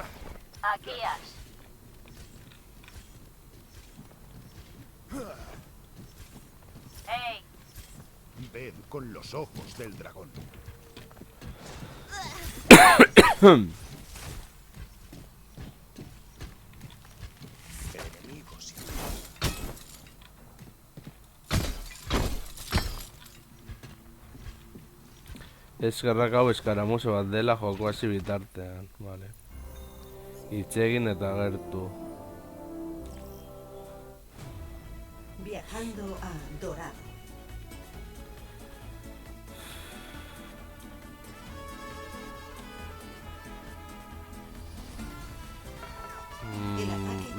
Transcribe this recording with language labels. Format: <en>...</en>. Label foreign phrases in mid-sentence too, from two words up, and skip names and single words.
<es>Aquí has. ¡Ey! Ved con los ojos del dragón. Enemigo se ha...</es> <eu>Eskerrak hau eskaramuso bat dela joko hasi bitartean, vale. Itxegin eta gertu.</eu> <es>Viajando a Dorado. El ataque</es>